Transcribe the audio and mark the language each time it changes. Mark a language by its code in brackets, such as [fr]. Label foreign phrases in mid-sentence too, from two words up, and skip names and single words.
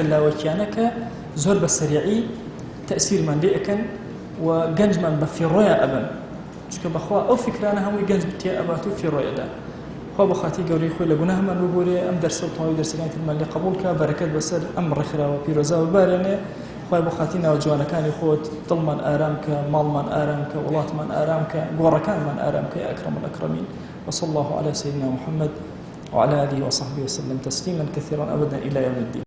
[ckb] لاوەکیانە کە زۆر بە سەریعی تەئسیرمان لێ ئەکەن و گەنجمان بە فیڕۆیە ئەبن چونکە بەخوا ئەو فکرانە هەمووی گەنج بتێ ئەبات و فیڕۆیەدا خوا بە خاتی گەورەی خۆی لە گوناهمان ببورێ ئەم دەرسە و تەواوی دەرسەکانی ترمان لێ قبوڵ کە بەرەکەت بەسەر ئەم ڕێکخراوە پیرۆزا ببارێنێ خوای بە خاتی ناوجوانەکانی خۆت دڵمان ئارام کە ماڵمان ئارام کە وڵاتمان ئارام کە گۆڕەکانمان ئارام کە [ar] یا ئەکرەم الأکرەمین وصلى الله على سيدنا محمد وعلى آله وصحبه وسلم تسليما كثيرا أبدا إلى يوم الدين